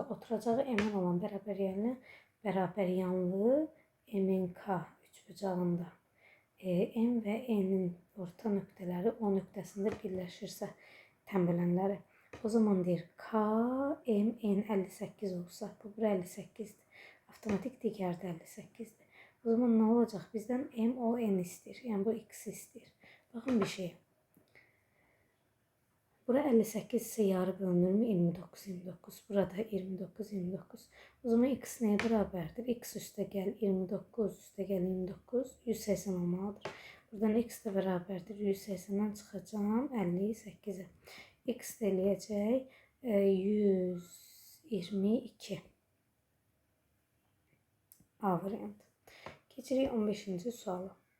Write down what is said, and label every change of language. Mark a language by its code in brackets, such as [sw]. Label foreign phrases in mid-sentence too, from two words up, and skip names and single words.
[az] Oturacağı əmən olan bərabər yanlı MNK üçbucağında M və N'in orta nöqtələri O nöqtəsində birləşirsə tənbələnləri. O zaman deyir K, M, N 58 olsa, bu bura 58-dir. Avtomatik digər də 58-dir. [tr] O zaman ne olacak? Bizden M, O, N istiyor. Yani bu X istiyor. Bakın bir şey. Bura 58 ise yarı bölünür mü? 29, 29. Burada 29, 29. O zaman X neye beraberdir? [az] X üstə gəl 29, üstə gəl 29, 180 olmalıdır. [tr] Buradan X de beraberdir. [az] 180'den çıxacağım 58'e. X de eləyəcək 122. A variantı. Keçirik 15-ci suala.